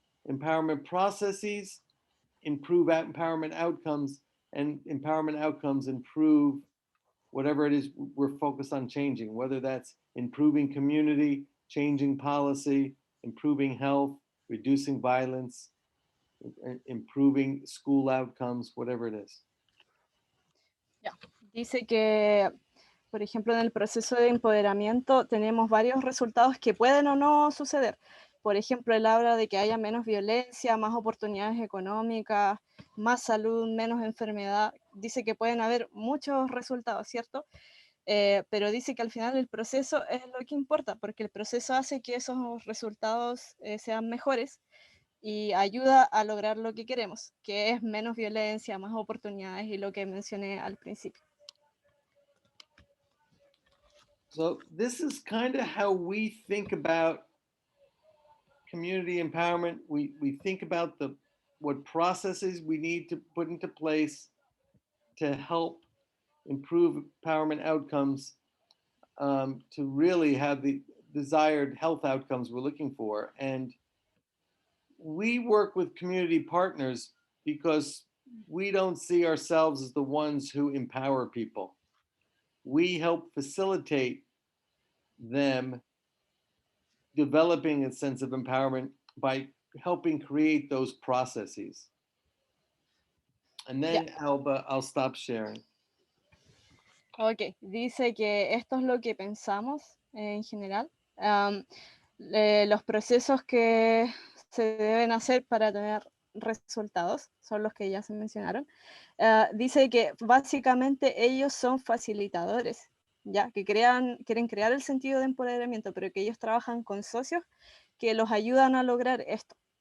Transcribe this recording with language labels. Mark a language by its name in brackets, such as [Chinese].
[English] Empowerment processes improve empowerment outcomes, and empowerment outcomes improve whatever it is we're focused on changing, whether that's improving community, changing policy, improving health, reducing violence, improving school outcomes, whatever it is. [Spanish] Ya. Dice que, por ejemplo, en el proceso de empoderamiento tenemos varios resultados que pueden o no suceder. Por ejemplo, él habla de que haya menos violencia, más oportunidades económicas, más salud, menos enfermedad. Dice que pueden haber muchos resultados, ¿cierto? Pero dice que al final el proceso es lo que importa, porque el proceso hace que esos resultados sean mejores y ayuda a lograr lo que queremos, que es menos violencia, más oportunidades y lo que mencioné al principio. [English] So this is kind of how we think about community empowerment. We think about what processes we need to put into place to help improve empowerment outcomes, to really have the desired health outcomes we're looking for. And we work with community partners because we don't see ourselves as the ones who empower people. We help facilitate them developing a sense of empowerment by helping create those processes. And then, Yeah. Alba, I'll stop sharing. [Spanish] Ok, dice que esto es lo que pensamos en general. Los procesos que se deben hacer para tener resultados son los que ya se mencionaron. Dice que básicamente ellos son facilitadores, ya que quieren crear el sentido de empoderamiento, pero que ellos trabajan con socios que los ayudan a lograr esto.